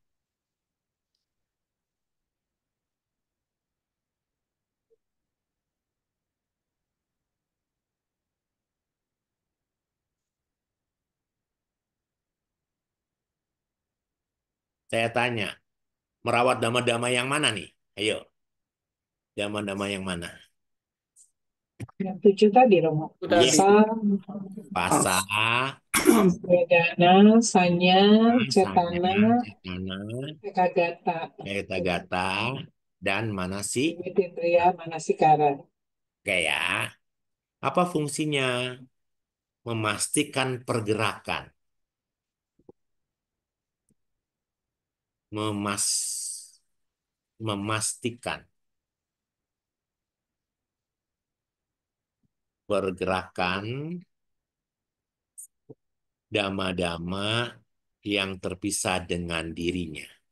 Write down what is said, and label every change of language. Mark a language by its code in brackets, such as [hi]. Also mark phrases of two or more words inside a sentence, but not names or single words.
[id] Saya tanya, merawat dhamma-dhamma yang mana nih? Ayo, dhamma-dhamma yang mana? Yang 7 tadi, Romo. Itu Iya, tadi. [pi] Pasa, pasa, wedana, sanya, cetana, sanya, cetana, ekagata, gata, dan manasi. jiwitindriya, manasikara. [id] Kayak apa fungsinya? Memastikan pergerakan, memas, memastikan pergerakan dama-dama yang terpisah dengan dirinya.